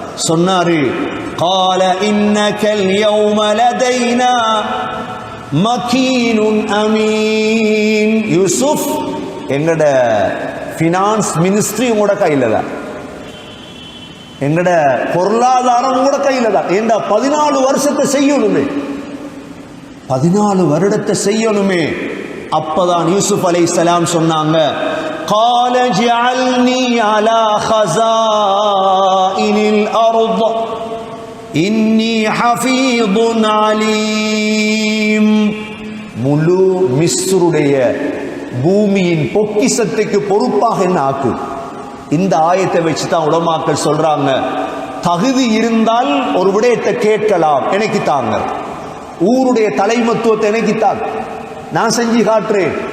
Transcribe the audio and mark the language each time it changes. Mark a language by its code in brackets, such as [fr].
[ar] சொன்னாரு, قَالَ إِنَّكَ الْيَوْمَ لَدَيْنَا مَكِينٌ أَمِينٌ. [ta] யூசுப், எங்கட finance ministry உங்களோட கையில தான், எங்கட பொருளாதாரம் கூட கையில தான். ஏண்டா 14 வருஷத்தை செய்யணுமே, 14 வருடத்தை செய்யணுமே. அப்பதான் யூசுப் அலைஹிஸ்ஸலாம் சொன்னாங்க, [ar] قال اجعلني على خزائن الأرض إني حفيظ عليم. [ta] முழு மிஸ்ருடைய பூமியின் பொக்கிஷத்துக்கு பொறுப்பாக என்ன ஆக்கு. இந்த ஆயத்தை வச்சு தான் உலமாக்கள் சொல்றாங்க, தகுதி இருந்தால் ஒரு விடயத்தை கேட்கலாம், எனக்கு தாங்க. ஊருடைய தலைமத்துவத்தை எனக்கு தாங்க, நான் செஞ்சு காட்டுறேன்.